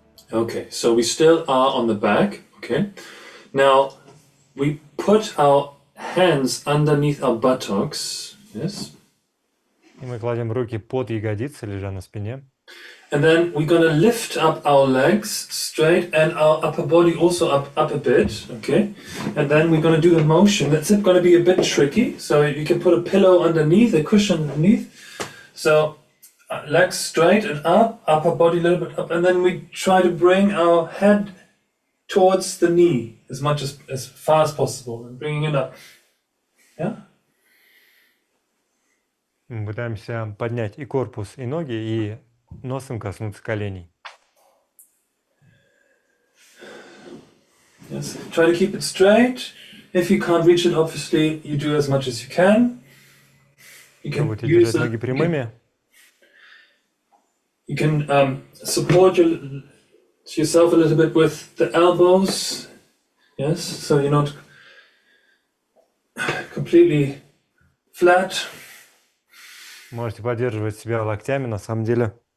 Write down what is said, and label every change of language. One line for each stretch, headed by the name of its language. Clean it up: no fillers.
English: Okay, so we still are on the back. Okay. Now we put our hands underneath our buttocks. Yes.
Russian: И мы кладем руки под ягодицы, лежа на спине.
English: And then we're gonna lift up our legs straight and our upper body also up a bit, okay? And then we're gonna do the motion. That's gonna be a bit tricky. So you can put a pillow underneath, a cushion underneath. So legs straight and up, upper body a little bit up, and then we try to bring our head towards the knee as far as possible and bringing it up. Yeah?
Russian: Мы пытаемся поднять и корпус, и ноги, и носом коснуться коленей.
English: Yes. Try to keep it straight. If you can't reach it, obviously, you do as much as you can. You can
Russian: Пробуйте
English: use
Russian: держать ноги прямыми.
English: You can support yourself a little bit with the elbows. Yes, so you're not completely flat.
Russian: Можете поддерживать себя локтями, на самом деле.